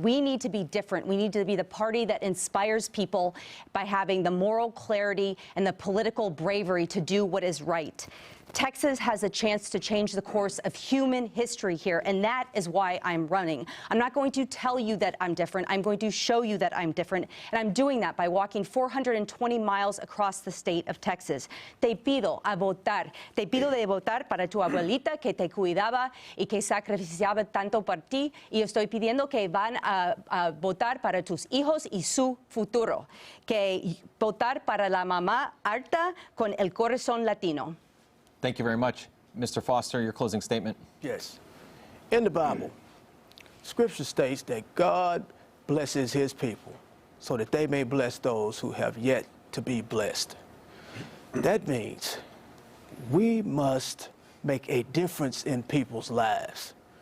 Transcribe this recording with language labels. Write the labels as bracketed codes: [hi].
[en] We need to be different. We need to be the party that inspires people by having the moral clarity and the political bravery to do what is right. Texas has a chance to change the course of human history here, and that is why I'm running. I'm not going to tell you that I'm different. I'm going to show you that I'm different, and I'm doing that by walking 420 miles across the state of Texas. [es] Te pido a votar. Te pido de votar para tu abuelita que te cuidaba y que sacrificaba tanto por ti, y estoy pidiendo que van a votar para tus hijos y su futuro, que votar para la mamá alta con el corazón latino. [en] Thank you very much. Mr. Foster, your closing statement. Yes. In the Bible, Scripture states that God blesses his people so that they may bless those who have yet to be blessed. That means we must make a difference in people's lives.